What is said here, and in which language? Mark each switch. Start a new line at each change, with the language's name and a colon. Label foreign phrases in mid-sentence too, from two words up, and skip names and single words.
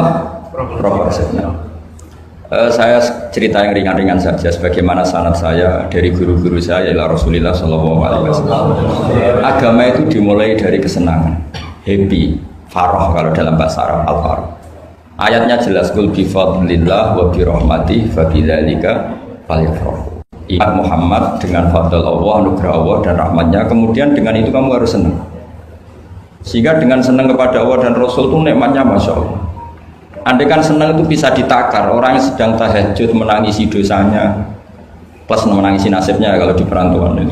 Indonesian: Proporsional. Saya cerita yang ringan-ringan saja, sebagaimana sanad saya dari guru-guru saya ialah Rasulullah SAW. Agama itu dimulai dari kesenangan, happy, farah kalau dalam bahasa Arab al-farah. Ayatnya jelas,
Arabic: قل بفضل الله وبرحمته فبذلك فليفرحوا.
Indonesian: Ingat Muhammad dengan fadl Allah, anugerah Allah dan rahmatnya, kemudian dengan itu kamu harus senang. Sehingga dengan senang kepada Allah dan Rasul itu nikmatnya
Arabic: ما شاء الله.
Indonesian: Andai kan senang itu bisa ditakar, orang yang sedang tahajud menangisi dosanya plus menangisi nasibnya kalau di perantauan itu.